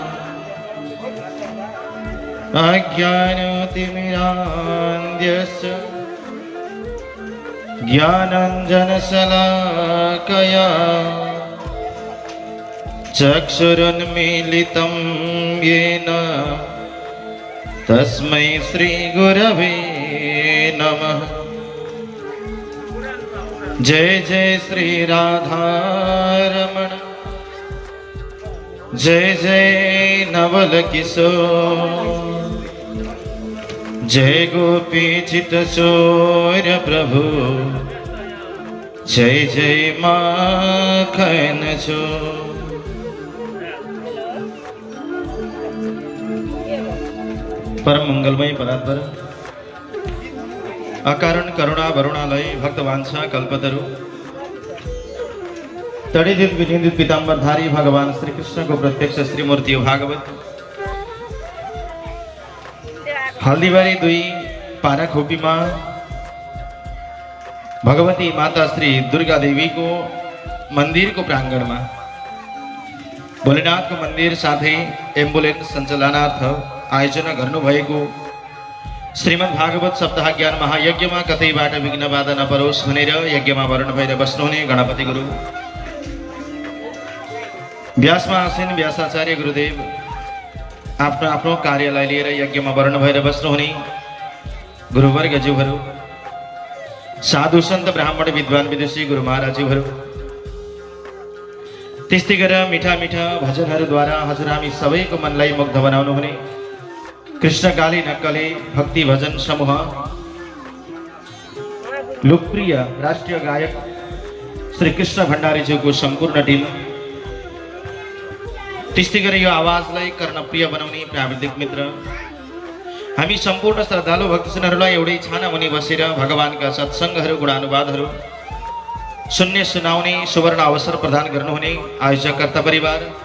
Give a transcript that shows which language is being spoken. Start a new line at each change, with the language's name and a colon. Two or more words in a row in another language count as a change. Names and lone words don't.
Sanskrit: अज्ञानतिमिरान्धस्य ज्ञानाञ्जनशलाकया चक्षुरुन्मीलितं येन तस्मै श्रीगुरवे नमः।
Hindi: जय जय श्री राधारमण जय जय नवल किशोर जय गोपीचित चोर प्रभु जय जय माखन चोर।
Nepali: परम मंगलमय परात्पर अकारण करुणा वरुणालय भक्तवांछा कल्पतरु तड़िदित विनिंदित पीतांबरधारी भगवान श्री कृष्ण को प्रत्यक्ष श्रीमूर्ति भागवत हल्दीबारी 2 पाराखोपी में भगवती माता श्री दुर्गा देवी को मंदिर को प्रांगण में भोलेनाथ को मंदिर साथ एम्बुलेंस संचालनार्थ आयोजना गर्नुभएको श्रीमद् भागवत सप्ताह ज्ञान महायज्ञ में कतैबाट विघ्न बाधा नपरोस् भनेर यज्ञ में वर्ण भएर बस्नुहुने गणपति गुरु व्यासमा आसीन व्यासाचार्य गुरुदेव आफ्नो आफ्नो कार्यलाई लिएर यज्ञ में वर्ण भएर बस्नुहुने गुरुवर्ग ज्यूहरू साधु सन्त ब्राह्मण विद्वान विदुषी गुरु महाराजज्यूहरू त्यस्तै गरेर मिठा मिठा भजनहरूद्वारा हजुर हामी सबैको मनलाई मुग्ध बनाउनु हुने कृष्णकाली नक्कले भक्ति भजन समूह लोकप्रिय राष्ट्रिय गायक श्री कृष्ण भण्डारीज्यू को संपूर्ण टीम त्यस्तै गरेर यो आवाजलाई कर्णप्रिय बनाउने प्राविधिक मित्र हामी सम्पूर्ण श्रद्धालु भक्तजनहरूलाई एउटै छाना मुनि बसेर भगवानका सत्संगहरू गुणानुवादहरू सुन्ने सुनाउने सुवर्ण अवसर प्रदान गर्नुहुने आयोजककर्ता परिवार